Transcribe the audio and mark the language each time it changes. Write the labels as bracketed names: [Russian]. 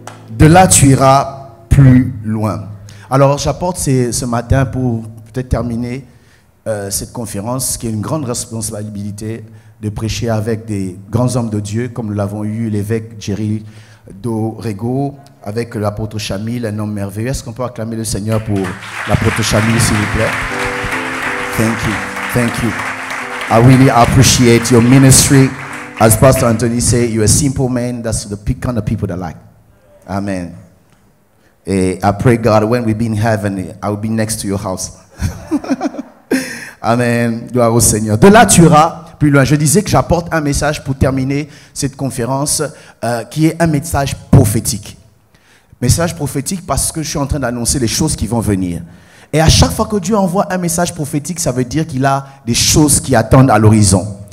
[French] De là, tu iras plus loin. Alors, j'apporte ce matin pour peut-être terminer cette conférence, qui est une grande responsabilité de prêcher avec des grands hommes de Dieu, comme nous l'avons eu, l'évêque Jerry Dorego, avec l'apôtre Chamil, un homme merveilleux. Est-ce qu'on peut acclamer le Seigneur pour l'apôtre Chamil, s'il vous plaît? [English] Thank you. Thank you. I really appreciate your ministry. As Pastor Anthony said, you're a simple man. That's the kind of people that I like. Amen. I pray, God, when we be in heaven, I will be next to your house. [French] Amen. Gloire au Seigneur. De là, tu iras plus loin. Je disais que j'apporte un message pour terminer cette conférence qui est un message prophétique. Message prophétique parce que je suis en train d'annoncer les choses qui vont venir. Et à chaque fois que Dieu envoie un message prophétique, ça veut dire qu'il a des choses qui attendent à l'horizon.